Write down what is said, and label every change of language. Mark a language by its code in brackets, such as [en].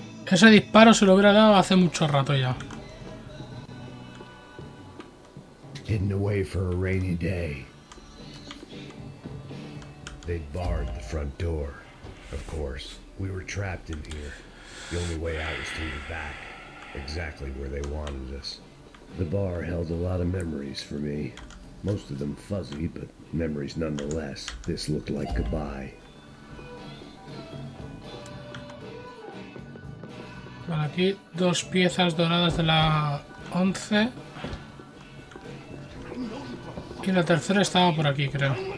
[es] Ese disparo se lo hubiera dado hace mucho rato ya. [en] Hidden away for a rainy day. They'd barred the front door. Of course, we were trapped in here. The only way out was through the back, exactly where they wanted us. The bar held a lot of memories for me. Most of them fuzzy, but memories nonetheless. This looked like goodbye. [es] Por aquí 2 piezas doradas de la 11. Y la tercera estaba por aquí, creo.